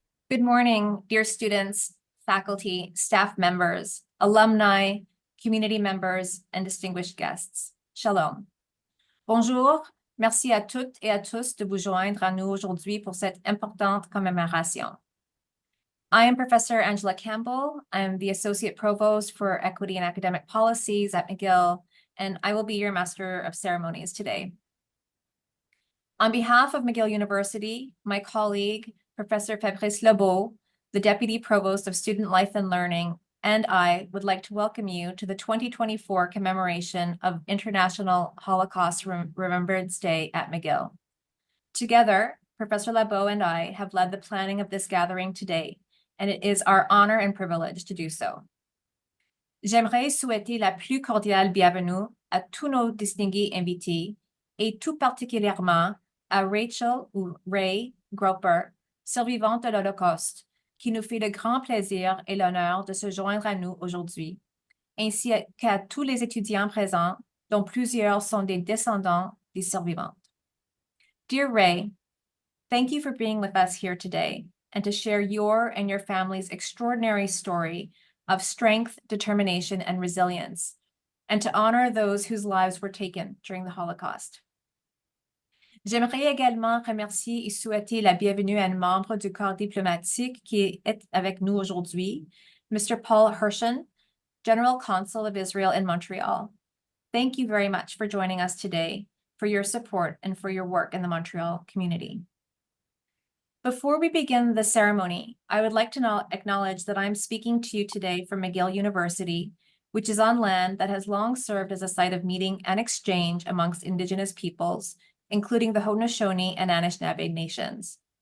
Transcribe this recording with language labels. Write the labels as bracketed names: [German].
[English] Good morning, dear students, faculty, staff members, alumni, community members, and distinguished guests. [Hebrew] Shalom. [French] Bonjour, merci à toutes et à tous de vous joindre à nous aujourd'hui pour cette importante commémoration. [English] I am Professor Angela Campbell. I am the Associate Provost for Equity and Academic Policies at McGill, and I will be your Master of Ceremonies today. On behalf of McGill University, my colleague, Professor Fabrice Lebeau, the Deputy Provost of Student Life and Learning, and I would like to welcome you to the 2024 commemoration of International Holocaust Remembrance Day at McGill. Together, Professor Lebeau and I have led the planning of this gathering today, and it is our honor and privilege to do so. [French] J'aimerais souhaiter la plus cordiale bienvenue à tous nos distingués invités, et tout particulièrement à Rachel ou Ray Groper, survivante de l'Holocauste, qui nous fait le grand plaisir et l'honneur de se joindre à nous aujourd'hui, ainsi qu'à tous les étudiants présents, dont plusieurs sont des descendants des survivantes. [English] Dear Ray, thank you for being with us here today and to share your and your family's extraordinary story of strength, determination, and resilience, and to honor those whose lives were taken during the Holocaust. [French] J'aimerais également remercier et souhaiter la bienvenue à un membre du corps diplomatique qui est avec nous aujourd'hui, Mr. [English] Paul Hershen, General Consul of Israel in Montreal. Thank you very much for joining us today, for your support, and for your work in the Montreal community. Before we begin the ceremony, I would like to acknowledge that I'm speaking to you today from McGill University, which is on land that has long served as a site of meeting and exchange amongst Indigenous peoples, including the Haudenosaunee and Anishinaabe nations.